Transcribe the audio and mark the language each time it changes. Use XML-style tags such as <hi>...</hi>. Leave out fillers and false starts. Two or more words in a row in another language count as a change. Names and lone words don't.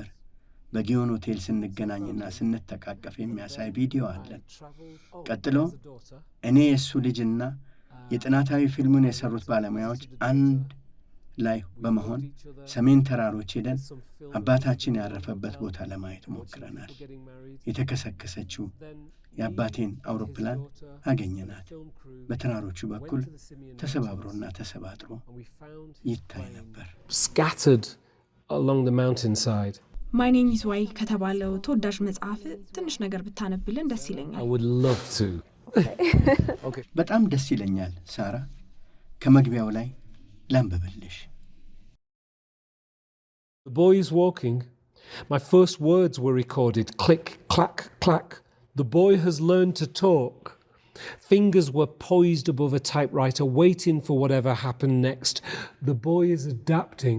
<am>በጊዮን ሆቴል ስንገናኝና ስንተቃቀፍ የሚያሳይ ቪዲዮ አለን። ቀጥሎ እኔ የእሱ ልጅና የጥናታዊ ፊልሙን የሰሩት ባለሙያዎች አንድ ላይ በመሆን ሰሜን ተራሮች ሄደን አባታችን ያረፈበት ቦታ ለማየት ሞክረናል። የተከሰከሰችው የአባቴን አውሮፕላን አገኘናት። በተራሮቹ በኩል ተሰባብሮና ተሰባጥሮ ይታይ ነበር።</am> <en>Scattered along the mountainside.</en> <am>ማይ ኔም ኢዝ ዋይ ከተባለው ተወዳጅ መጽሐፍ ትንሽ ነገር ብታነብልን ደስ ይለኛል።</am> <en>I would love to.</en> <am>በጣም ደስ ይለኛል ሳራ። ከመግቢያው ላይ ላንብብልሽ።</am> <en>The boy is walking. My first words were recorded. Click, clack, clack. The boy has learned to talk. Fingers were poised above a typewriter, waiting for whatever happened next. The boy is adapting.</en>